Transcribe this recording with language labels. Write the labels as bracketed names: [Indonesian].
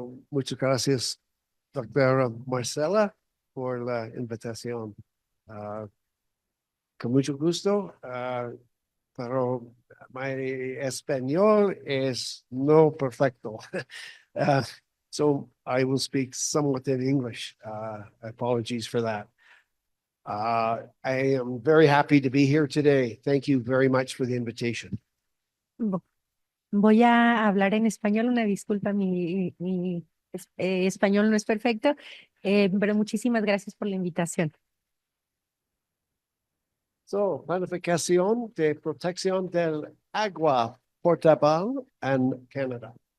[Spanish] Muchas gracias, doctora Marcela, por la invitación. Con mucho gusto, pero mi español es no perfecto. [English] So I will speak somewhat in English. Apologies for that. I am very happy to be here today. Thank you very much for the invitation. [Spanish] Voy a hablar en español, una disculpa, mi español no es perfecto, pero muchísimas gracias por la invitación. So, planificación de protección del agua potable en Canadá.